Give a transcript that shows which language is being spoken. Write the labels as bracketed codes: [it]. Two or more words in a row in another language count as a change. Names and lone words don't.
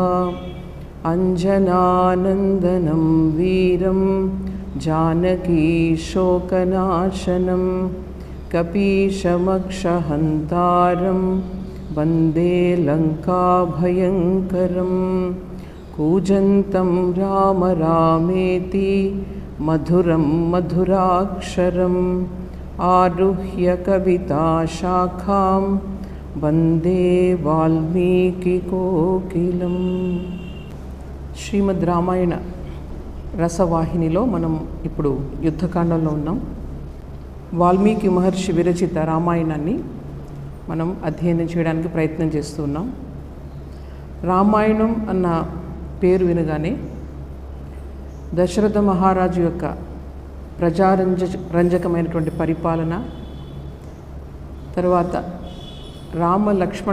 [sa] अञ्जनानन्दनं वीरं जानकीशोकनाशनं कपीशमक्षहन्तारं वन्दे लङ्काभयङ्करं। कूजन्तं राम रामेति मधुरं मधुराक्षरम् आरुह्य कविताशाखां वन्दे वाल्मीकिकोकिलं। [te] శ్రీమద్ రామాయణ రసవాహినిలో మనం ఇప్పుడు యుద్ధకాండంలో ఉన్నాం. వాల్మీకి మహర్షి విరచిత రామాయణాన్ని మనం అధ్యయనం చేయడానికి ప్రయత్నం చేస్తున్నాం. రామాయణం అన్న పేరు వినగానే దశరథ మహారాజు యొక్క ప్రజారంజకమైనటువంటి పరిపాలన, తర్వాత రామ లక్ష్మణ